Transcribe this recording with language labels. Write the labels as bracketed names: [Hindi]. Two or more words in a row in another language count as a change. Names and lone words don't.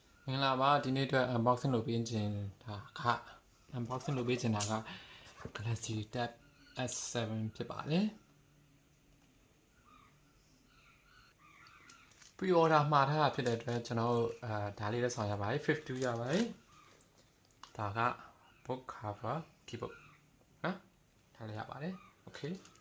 [Burmese] င်္ဂလာပါဒီနေ့အတွက် unboxing လုပ်ပေးခြင်းဒါက unboxing လုပ်ပေးခြင်းဒါက Galaxy Tab S7 ဖြစ်ပါတယ် pre-order မှာထားတာဖြစ်တဲ့အတွက်ကျွန်တော်ဒါလေးလည်းဆောင်ရပါတယ်52ရပါတယ်ဒါက [English] book cover keyboard [Burmese] နော်ဒါလေးရပါတယ် okay